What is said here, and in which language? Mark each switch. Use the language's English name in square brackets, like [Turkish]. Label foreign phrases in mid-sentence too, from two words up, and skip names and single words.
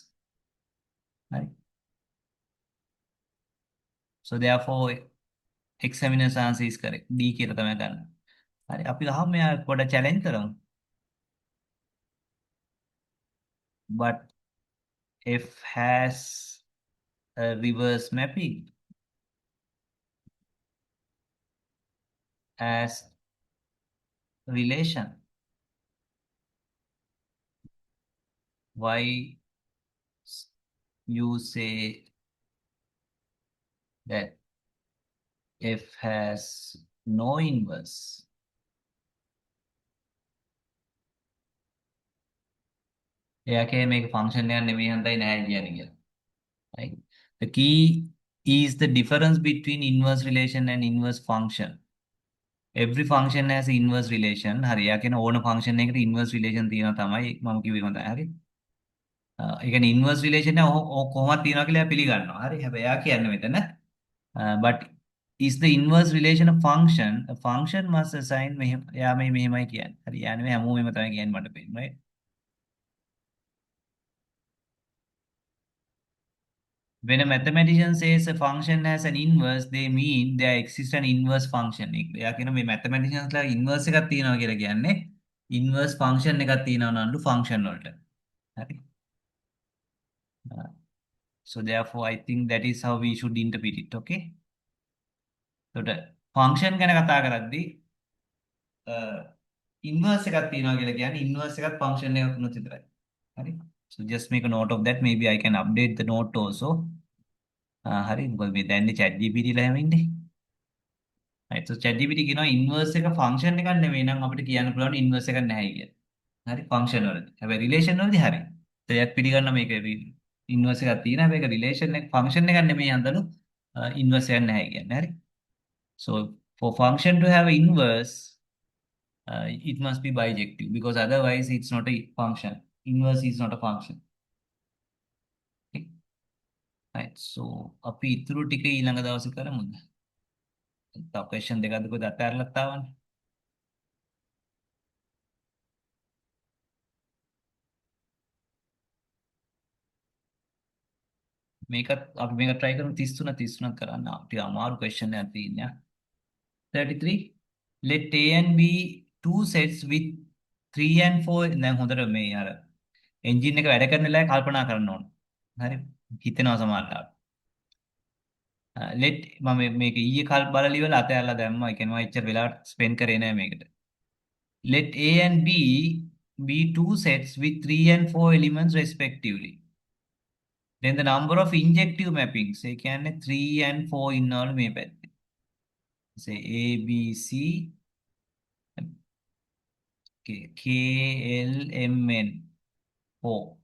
[English] Right? So therefore, examiner's answer is correct. [Sinhala] D කියලා තමයි ගන්න. හරි අපි ගහමු මෙයා පොඩ challenge කරමු. [English] But F has a reverse mapping as relation. Why you say that F has no inverse? [Sinhala] එයාගේ මේක ෆන්ක්ෂන් එකක් නෙමෙයි හන්දයි නෑ කියන්නේ කියලා. [English] Right? The key is the difference between inverse relation and inverse function. Every function has inverse relation. [Sinhala] හරි එයා කියන ඕන ෆන්ක්ෂන් එකකට [English] inverse relation [Sinhala] තියෙනවා තමයි මම කිව්වේ මතයි. හරි. ඒ කියන්නේ [English] inverse relation [Sinhala] එක කොහොමද තියෙනවා කියලා එයා පිළිගන්නවා. හරි. හැබැයි එයා කියන්නේ මෙතන [English] but is the inverse relation a function? A function must assign [Sinhala] මෙහෙම එයා මේ මෙහෙමයි කියන්නේ. හරි. යානේ මේ හැමෝම මෙහෙම තමයි කියන්නේ මට පේන්නේ. [English] right? When a mathematician says a function has an inverse, they mean there exists an inverse function. [Sinhala] එයා කියන මේ mathematicians ලා inverse එකක් තියෙනවා කියලා කියන්නේ [English] inverse function [Sinhala] එකක් තියෙනවා නන්දු function වලට. හරි. [English] So therefore I think that is how we should interpret it. [Sinhala] Okay. එතකොට function ගැන කතා කරද්දී inverse එකක් තියෙනවා කියලා කියන්නේ inverse එකක් function එකක් වුණොත් විතරයි. හරි. [English] So just make a note of that. Maybe I can update the note also. [Sinhala] හරි. මොකද මේ දැන්නේ chat GPT ලා හැම ඉන්නේ. [English] right so [Sinhala] ChatGPT කියනවා ඉන්වර්ස් එක ෆන්ක්ෂන් එකක් නෙවෙයි නම් අපිට කියන්න පුළුවන් ඉන්වර්ස් එකක් නැහැ කියලා. හරි ෆන්ක්ෂන් වලදී. හැබැයි රිලේෂන් වලදී හරි. ඒත් පිළිගන්න මේක ඉන්වර්ස් එකක් තියෙනවා. හැබැයි ඒක රිලේෂන් එක ෆන්ක්ෂන් එකක් නෙමෙයි හන්දලු ඉන්වර්ස් එකක් නැහැ කියන්නේ. හරි. [English] So for function to have an inverse it must be bijective because otherwise it's not a function. Inverse is not a function. Okay. right so [Sinhala] අපි ඉතුරු ටික ඊළඟ දවසේ කරමුද? තව ක්වෙස්චන් දෙකක්ද කොහෙද අතහැරලා තාවනේ. මේකත් අපි මේක try කරමු 33 කරන්න. අපිට අමාරු question එකක් තියෙනවා. 33 [English] let A and B two sets with 3 and 4 [Sinhala] දැන් හොඳට මේ අර එන්ජින් එක වැඩ කරන වෙලාවේ කල්පනා කරන්න ඕන. හරි හිතෙනවා සමහරවිට. let මම මේක ඊයේ කල් බලලා ඉවරලා අතහැරලා දැම්මා. ඒ කියන්නේ මම එච්චර වෙලාවට spend කරේ නෑ මේකට. [English] let A and B be two sets with 3 and 4 elements respectively. Then the number of injective mappings [Sinhala] ඒ කියන්නේ [English] 3 and 4 [Sinhala] ඉන්නවලු මේ පැත්තේ. [English] say A B C KLMN 4.